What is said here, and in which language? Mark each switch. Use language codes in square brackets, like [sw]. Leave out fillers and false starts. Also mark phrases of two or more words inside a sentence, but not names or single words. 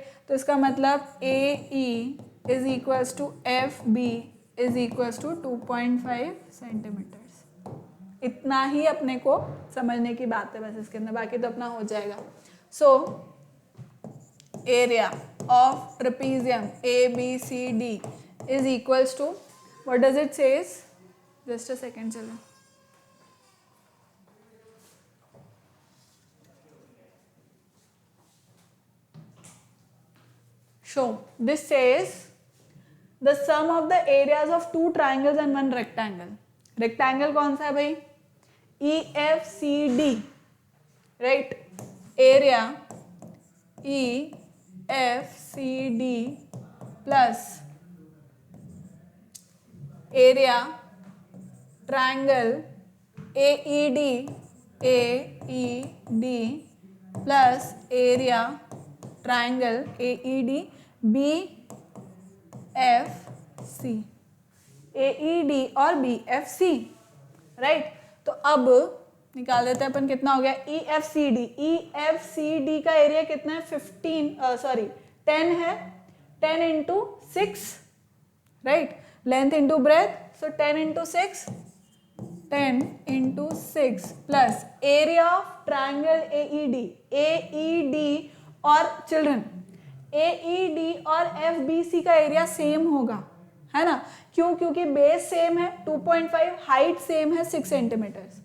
[hi] तो इसका मतलब [en] A E is equals to F B is equals to 2.5 centimeters. [hi] इतना ही अपने को समझने की बात है बस इसके अंदर, बाकी तो अपना हो जाएगा। [en] so area of trapezium A B C D is equals to, what does it says, just a second, चलो show this says the sum of the areas of 2 triangles and 1 rectangle। [hi] rectangle कौन सा है भाई, [en] EFCD, right। area EFCD plus area triangle AED plus area triangle AED BFC, AED और BFC, राइट। [hi] तो अब निकाल देते हैं अपन, कितना हो गया EFCD। EFCD का एरिया कितना है, 10 है, 10 इंटू 6, राइट, [en] length into breadth, [hi] सो 10 इंटू 6, 10 इंटू 6 [en] plus area of triangle AED [hi] और चिल्ड्रन AED और FBC का [en] area same [hi] होगा, है ना, क्यों, क्योंकि [en] base same [hi] है 2.5, [en] height same [hi] है 6 सेंटीमीटर्स।